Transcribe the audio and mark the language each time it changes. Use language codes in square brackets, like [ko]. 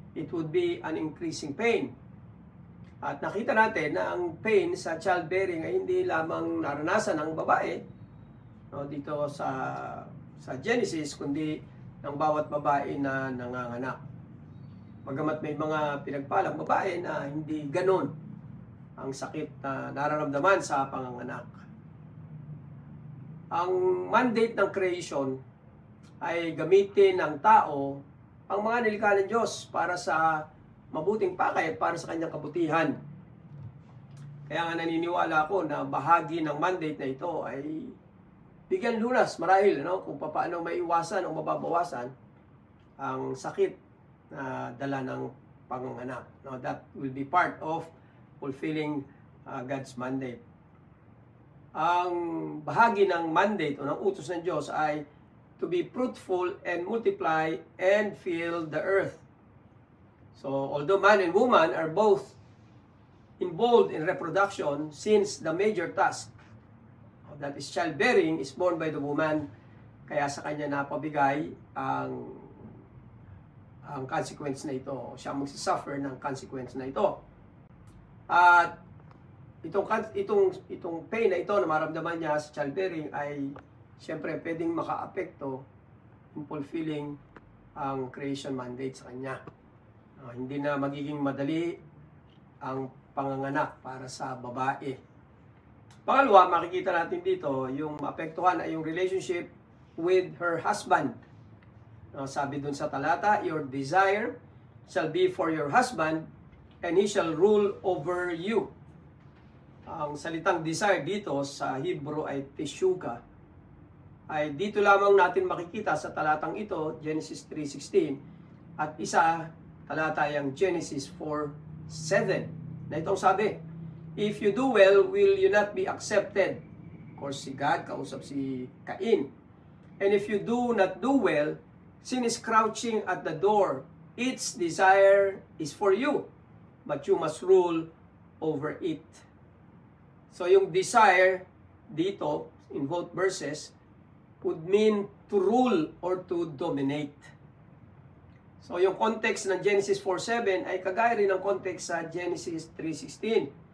[en] It would be an increasing pain. [tl] At nakita natin na ang pain sa childbearing ay hindi lamang naranasan ng babae, no, dito sa Genesis, kundi ng bawat babae na nanganganak. Bagamat may mga pinagpalang babae na hindi ganon ang sakit na nararamdaman sa panganganak. Ang mandate ng creation ay gamitin ng tao ang mga nilikha ng Diyos para sa mabuting pakay at para sa kanyang kabutihan. Kaya nga naniniwala ako na bahagi ng mandate na ito ay bigyan lunas marahil, no, kung paano maiwasan o mababawasan ang sakit na dala ng panganganak. [en] No, that will be part of fulfilling God's mandate. [tl] Ang bahagi ng mandate o ng utos ng Diyos ay [en] to be fruitful and multiply and fill the earth. So, although man and woman are both involved in reproduction, since the major task, that is childbearing, is borne by the woman, [tl] kaya sa kanya napabigay ang consequence na ito. Siya magsisuffer ng consequence na ito. At itong pain na ito na maramdaman niya sa childbearing ay siyempre pwedeng maka-apekto [en] in fulfilling [tl] ang creation mandate sa kanya. Hindi na magiging madali ang panganganak para sa babae. Pangalawa, makikita natin dito, yung maapektuhan ay yung [en] relationship with her husband. [tl] Sabi dun sa talata, [en] your desire shall be for your husband, and he shall rule over you. [tl] Ang salitang desire dito sa Hebrew ay teshuga. Ay dito lamang natin makikita sa talatang ito, Genesis 3:16, at isa talata yung Genesis 4:7. Na itong sabi, [en] if you do well, will you not be accepted? Of course, [tl] si God, kausap si Cain. [en] And if you do not do well, sin is crouching at the door. Its desire is for you, but you must rule over it. So yung desire dito, in both verses, would mean to rule or to dominate. [tl] So yung context ng Genesis 4:7 ay kagaya rin ng context sa Genesis 3:16.